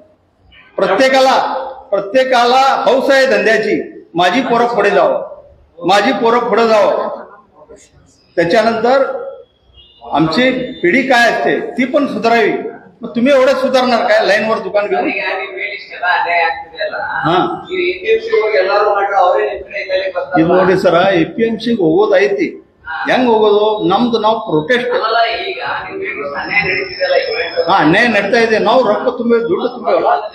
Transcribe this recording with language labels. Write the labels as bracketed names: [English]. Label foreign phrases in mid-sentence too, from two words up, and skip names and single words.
[Marathi] प्रत्येकाला हौस आहे धंद्याची, माझी पोरं पुढे जावं, माझी पोरं पुढे जावं. त्याच्यानंतर आमची पिढी काय असते ती पण सुधारावी. मग तुम्ही एवढं सुधारणार काय लाईनवर दुकान घेऊन? [Kannada] ಇದು ನೋಡಿ ಸರ, APMC ಹೋಗೋದು ಐತಿ, ಹೆಂಗ್ ಹೋಗೋದು? ನಮ್ದು ನಾವು ಪ್ರೊಟೆಸ್ಟ್, ಅನ್ಯಾಯ ನಡೀತಾ ಇದೆ, ನಾವು ರೊಕ್ಕ ತುಂಬಿ ದುಡ್ಡು ತುಂಬೇವಲ್ಲ.